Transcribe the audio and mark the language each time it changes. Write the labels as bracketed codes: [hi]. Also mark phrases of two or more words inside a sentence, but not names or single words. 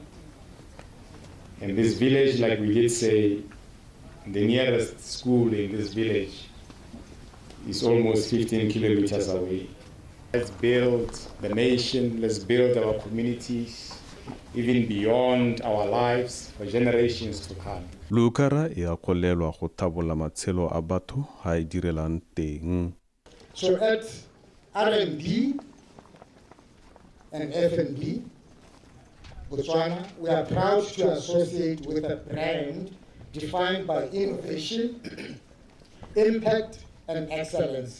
[en] In this village, like we did say, the nearest school in this village is almost 15 kilometers away. Let's build the nation, let's build our communities, even beyond our lives for generations to come. [tn] Lucara e a kolelwa go thabola matshelo a batho ha e direlang teng. [en] So at R&D and F&B, Botswana, we are proud to associate with a brand defined by innovation, impact, and excellence.